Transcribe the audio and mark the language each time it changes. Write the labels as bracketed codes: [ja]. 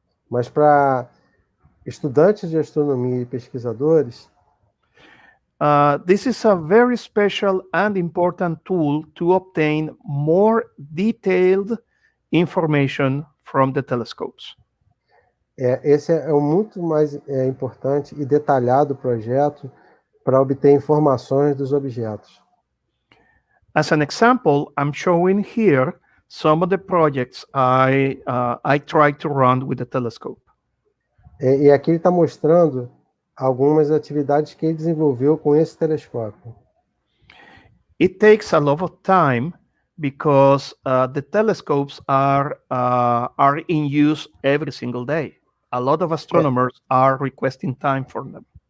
[pt] Mas para estudantes de astronomia e pesquisadores, [en] this is a very special and important tool to obtain more detailed information from the telescopes. [pt] esse é o muito mais importante e detalhado projeto para obter informações dos objetos. [en] As an example, I'm showing here some of the projects I tried to run with the telescope. [pt] E aqui ele está mostrando algumas atividades que ele desenvolveu com esse telescópio. [en] It takes a lot of time because the telescopes are in use every single day. A lot of astronomers are requesting time for them.